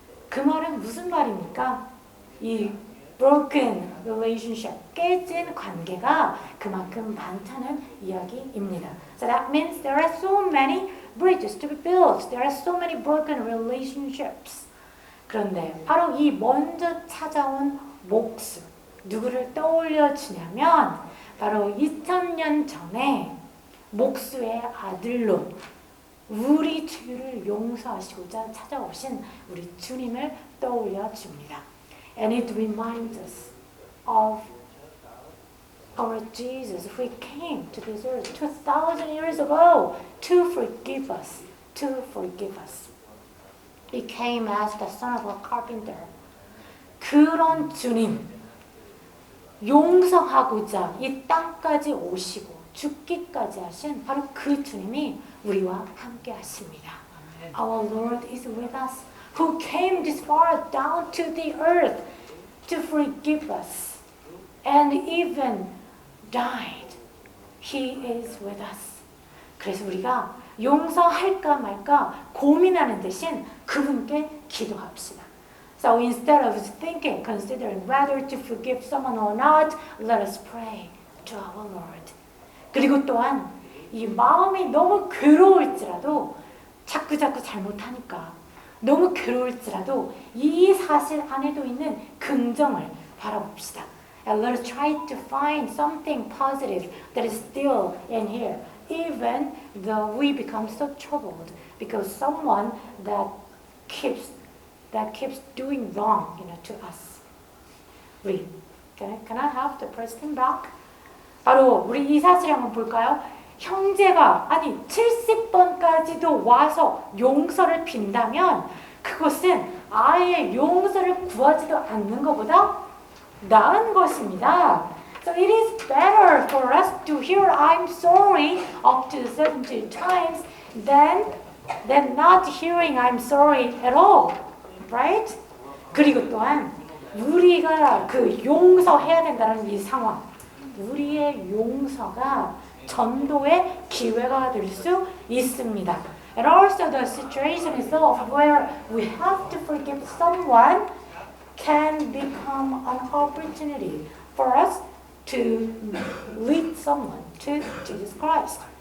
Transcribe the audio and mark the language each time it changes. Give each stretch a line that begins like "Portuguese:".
Korean: 그 말은 무슨 말입니까? 이
English: broken relationship,
Korean: 깨진 관계가 그만큼 많다는 이야기입니다.
English: So that means there are so many bridges to be built. There are so many broken relationships.
Korean: 그런데 바로 이 먼저 찾아온 목수, 누구를 떠올려 주냐면 바로 2000년 전에 목수의 아들로 우리 죄를 용서하시고자 찾아오신 우리 주님을 떠올려 줍니다.
English: And it reminds us of our Jesus who came to this earth 2,000 years ago to forgive us, He came as the son of a carpenter.
Korean: 그런 주님, 용서하고자 이 땅까지 오시고 죽기까지 하신 바로 그 주님이 우리와 함께 하십니다.
English: Our Lord is with us, who came this far down to the earth to forgive us and even died. He is with us.
Korean: 그래서 우리가 용서할까 말까 고민하는 대신 그분께 기도합시다.
English: So instead of thinking, considering whether to forgive someone or not, let us pray to our Lord.
Korean: 그리고 또한 이 마음이 너무 괴로울지라도 자꾸 잘못하니까 너무 괴로울지라도 이 사실 안에도 있는 긍정을 바라봅시다.
English: And let us try to find something positive that is still in here, even though we become so troubled because someone that keeps doing wrong, to us. Can I have the president back?
Korean: 바로 우리 이 사실 한번 볼까요? 형제가 70번까지도 와서 용서를 빈다면 그것은 아예 용서를 구하지도 않는 것보다 나은 것입니다.
English: So it is better for us to hear I'm sorry up to 70 times than not hearing I'm sorry at all. Right?
Korean: 그리고 또한 우리가 그 용서해야 된다는 이 상황, 우리의 용서가 전도의 기회가 될 수 있습니다.
English: And also the situation itself where we have to forgive someone can become an opportunity for us to lead someone to Jesus Christ.